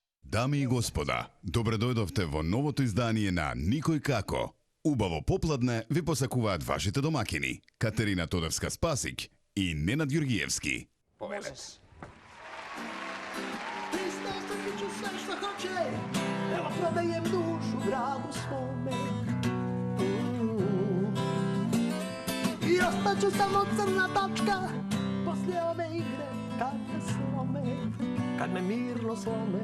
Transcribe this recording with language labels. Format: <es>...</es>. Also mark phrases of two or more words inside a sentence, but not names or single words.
<mk>Дами и господа, добре дојдовте во новото издание на Никој како. Убаво попладне ви посакуваат вашите домакини Катерина Тодорска-Спасик и Ненад Ѓургиевски. Можеш.</mk> <sr>Hristos trpiću sve što hoće, evo prodajem dušu gradu svome. I ostaću samo crna tačka poslije ove igre kad me slome, kad me mirno slome.</sr>